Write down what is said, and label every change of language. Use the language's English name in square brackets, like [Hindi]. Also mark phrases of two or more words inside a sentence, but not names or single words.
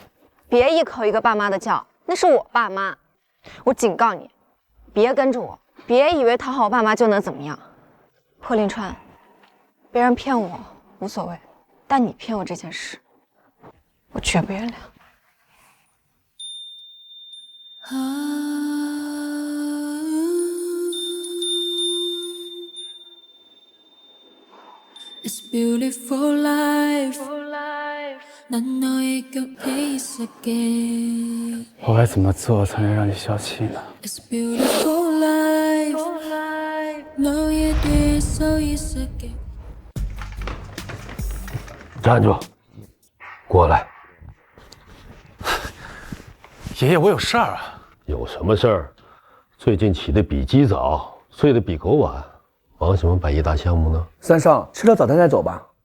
[Chinese] 别一口一个爸妈的叫，那是我爸妈。我警告你，别跟着我，别以为讨好我爸妈就能怎么样。贺林川，别人骗我无所谓， 但你骗我这件事，我绝不原谅。 [English] It's beautiful life. [Korean] 난 너의 곁에 있을게. [Chinese] 我该怎么做才能让你消气呢？ [English] It's beautiful life. [Korean] 너의 뒤에 서 있을게. [Chinese] 站住！过来。爷爷，我有事儿啊。有什么事儿？最近起得比鸡早，睡得比狗晚，忙什么百亿大项目呢？三少，吃了早餐再走吧。